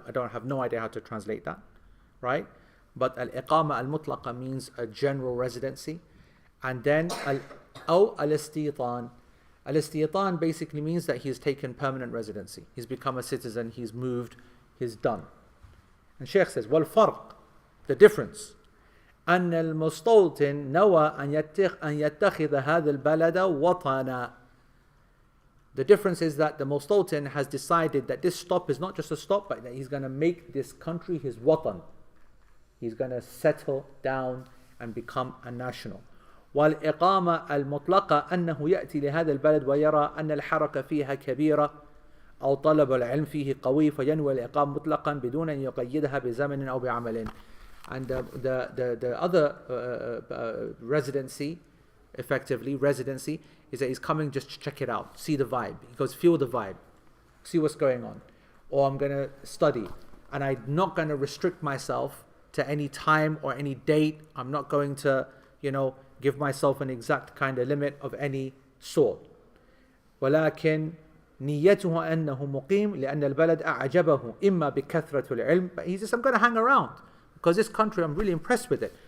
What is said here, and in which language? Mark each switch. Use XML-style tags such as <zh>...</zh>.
<en>I have no idea how to translate that. Right? But al-iqama al-mutlaqa means a general residency. And then al-istitan. Al-istitan basically means that he's taken permanent residency. He's become a citizen, he's moved, he's done. And Shaykh says, وَالْفَرْقِ, the difference.</en> <ar>أن المستوطن نوى أن يتخذ هذا البلد وطنا.</ar> <en>The difference is that the Mustawtin has decided that this stop is not just a stop, but that he's going to make this country his watan. He's going to settle down and become a national.</en> <ar>والإقامة المطلقة أنه يأتي لهذا البلد ويرى أن الحركة فيها كبيرة أو طلب العلم فيه قوي فينوي الإقامة مطلقا بدون أن يقيدها بزمن أو بعمل.</ar> <en>And the other residency, effectively residency, is that he's coming just to check it out, see the vibe. He goes, feel the vibe, see what's going on. Or I'm going to study, and I'm not going to restrict myself to any time or any date. I'm not going to, give myself an exact kind of limit of any sort.</en> <ar>ولكن نيته أنه مقيم لأن البلد أعجبه إما بكثرة العلم.</ar> <en>But he says, I'm going to hang around because this country, I'm really impressed with it.</en>